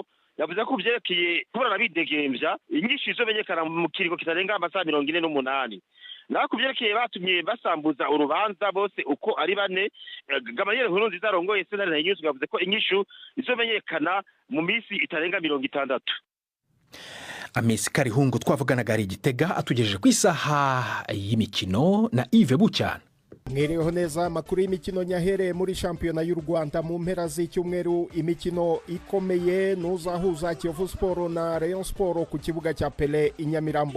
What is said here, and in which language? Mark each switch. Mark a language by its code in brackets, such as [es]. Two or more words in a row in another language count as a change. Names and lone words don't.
[rn] Yavuze ko vyerekeye kuburana bidegemvya inyinshi izomenyekana mu kiringo kitarenga amasaha 48. Naho kuvyerekeye batumye basambuza urubanza bose uko ari bane, Gamaliel Nkurunziza arongoye sentare Ntanyuzwa yavuze ko inyishu izomenyekana mu misi itarenga 60. [rw] Amisi Karihungu twavuganaga ari Gitega, atugejeje ku isaha y'imikino na Yves Bucyana. Mwereho neza, amakuru y'imikino nyahere muri shampiyona y'u Rwanda mu mpera z'icyumweru. Imikino ikomeye nuzahuza Kiyovu Sport na Rayon Sport ku kibuga cya Pele i Nyamirambo.